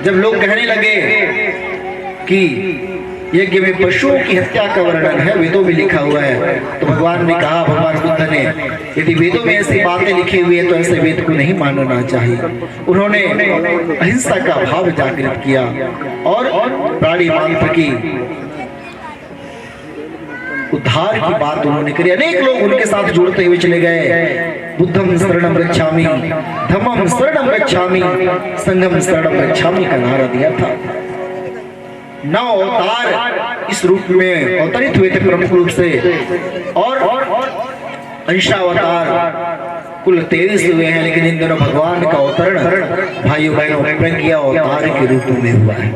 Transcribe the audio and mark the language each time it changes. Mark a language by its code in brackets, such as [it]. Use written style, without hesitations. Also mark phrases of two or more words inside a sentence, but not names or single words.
[hi] जब लोग कहने लगे कि यज्ञ में पशुओं की हत्या का वर्णन है, वेदों में लिखा हुआ है, तो भगवान ने कहा, भगवान बुद्ध ने, यदि वेदों में ऐसी बातें लिखी हुई है तो ऐसे वेद को नहीं मानना चाहिए। उन्होंने अहिंसा का भाव जागृत किया और प्राणी मात्र की उद्धार की बात उन्होंने करी। अनेक लोग उनके साथ जुड़ते हुए चले गए। [pi] बुद्धम शरणम गच्छामि, धम्मम शरणम गच्छामि, संघम शरणम गच्छामि [hi] का नारा दिया था। 9 अवतार इस रूप में अवतरित हुए थे प्रमुख रूप से, और अंशावतार कुल 23 हुए हैं, लेकिन इन दोनों भगवान का अवतरण भाइयों बहनों प्रज्ञा अवतार के रूप में हुआ है।